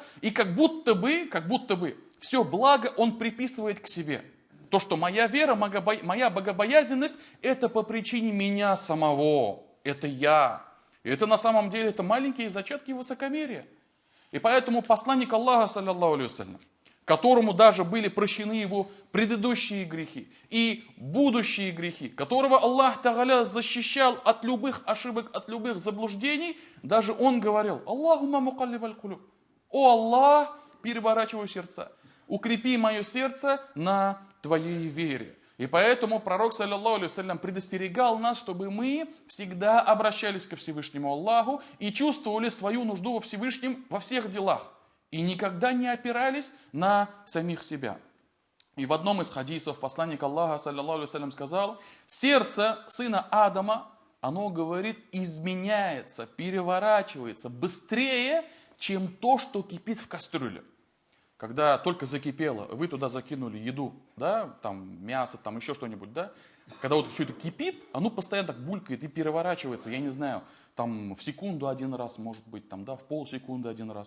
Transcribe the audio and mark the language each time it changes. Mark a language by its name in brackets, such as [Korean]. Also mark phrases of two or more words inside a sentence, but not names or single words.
[Russian] И как будто бы, все благо он приписывает к себе. То, что моя вера, моя богобоязненность, это по причине меня самого, это я. И это на самом деле, это маленькие зачатки высокомерия. И поэтому посланник Аллаха, [Arabic] صلى الله عليه وسلم, [Russian] которому даже были прощены его предыдущие грехи и будущие грехи, которого [Arabic] الله تعالى [Russian] защищал от любых ошибок, от любых заблуждений, даже он говорил: [Arabic] اللهم مقلب القلوب, [Russian] о Аллах, переворачивай сердца, укрепи мое сердце на твоей вере. И поэтому пророк, [Arabic] صلى الله عليه وسلم, [Russian] предостерегал нас, чтобы мы всегда обращались ко Всевышнему Аллаху и чувствовали свою нужду во Всевышнем во всех делах. И никогда не опирались на самих себя. И в одном из хадисов посланник Аллаха, [Arabic] صلى الله عليه وسلم, [Russian] сказал: сердце сына Адама, оно, говорит, изменяется, переворачивается быстрее, чем то, что кипит в кастрюле. Когда только закипело, вы туда закинули еду, да, там мясо, там еще что-нибудь, да, когда вот все это кипит, оно постоянно так булькает и переворачивается, я не знаю, там в секунду один раз, может быть, там, да, в полсекунды один раз.